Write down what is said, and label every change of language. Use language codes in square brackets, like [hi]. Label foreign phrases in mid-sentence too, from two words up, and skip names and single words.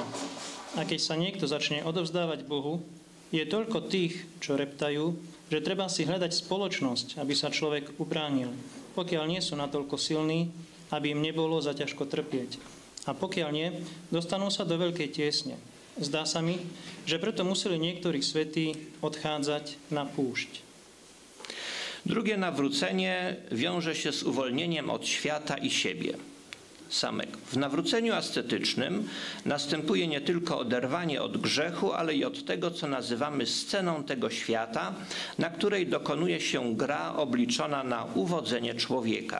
[sk] A keď sa niekto začne odovzdávať Bohu, je toľko tých, čo reptajú, že treba si hľadať spoločnosť, aby sa človek ubránil, pokiaľ nie sú natoľko silní, aby im nebolo zaťažko trpieť. A pokiaľ nie, dostanú sa do veľkej tiesne. Zdá sa mi, že preto museli niektorí svätí odchádzať na púšť. [pl] Drugie nawrócenie wiąże się z uwolnieniem od świata i siebie samego. W nawróceniu ascetycznym następuje nie tylko oderwanie od grzechu, ale i od tego, co nazywamy sceną tego świata, na której dokonuje się gra obliczona na uwodzenie człowieka.